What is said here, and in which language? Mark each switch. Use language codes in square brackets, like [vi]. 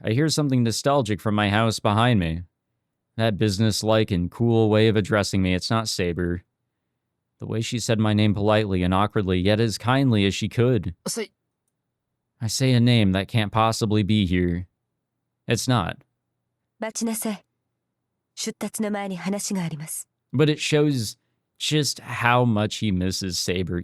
[en] I hear something nostalgic from my house behind me. That business-like and cool way of addressing me, it's not Saber. The way she said my name politely and awkwardly, yet as kindly as she could. I say a name that can't possibly be here. It's not. [ja] 待ちなさい。出立の前に話があります。 [en] But it shows just how much he misses Saber.